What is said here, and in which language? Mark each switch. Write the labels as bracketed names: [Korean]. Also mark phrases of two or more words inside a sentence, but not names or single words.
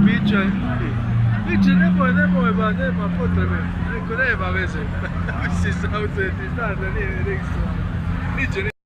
[Italian] Cioè, dice [Serbian] nema potrebe, [Italian] ecco [Serbian] nema veze. [Italian] Si sta autentizzando lì, dice